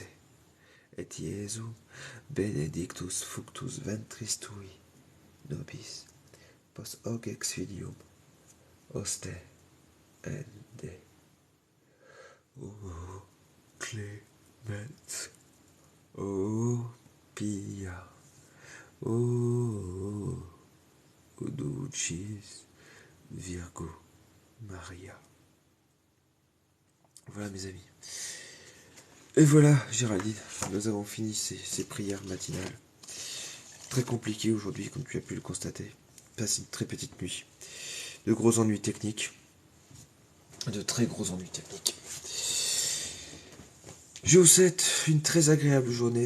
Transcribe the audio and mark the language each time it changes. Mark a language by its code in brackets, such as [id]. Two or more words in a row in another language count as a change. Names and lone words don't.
[la] Et Iesu, benedictus fructus ventris tui, nobis, post hoc exfilium, oste ende. O clemens, o pia, o dulcis Virgo Maria. [fr] Voilà mes amis. Et voilà, Géraldine, nous avons fini ces prières matinales. Très compliquées aujourd'hui, comme tu as pu le constater. Passe une très petite nuit. De gros ennuis techniques. De très gros ennuis techniques. Je vous souhaite une très agréable journée.